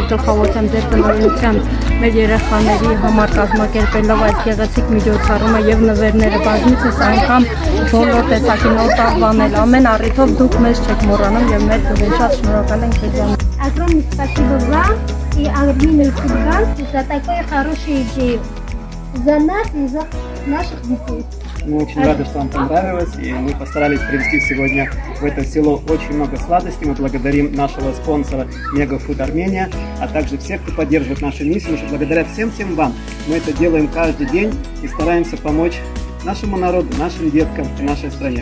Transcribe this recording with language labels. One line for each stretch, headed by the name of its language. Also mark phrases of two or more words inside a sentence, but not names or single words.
Armenian: գլխավորությամբ ձեր տնօրինությամբ մեր երեխաների համար կազմակերպելով այդ գեղեցիկ միջոցառումը եւ նվերները բազմիցս անգամ բոլոր տեսակի նոր տարվանել ամեն առիթով դուք մեզ չեք մոռանում եւ մեր դուք շատ շնորհակալ ենք ձեզ։
Russian: Огромное спасибо вам и Армения Фуд Банк за такую хорошую идею. За нас и за наших детей. Мы очень рады, что вам понравилось, и мы постарались привезти сегодня в это село очень много сладостей. Мы благодарим нашего спонсора Mega Food Armenia, а также всех, кто поддерживает нашу миссию, потому что благодаря всем вам мы это делаем каждый день и стараемся помочь нашему народу, нашим деткам и нашей стране.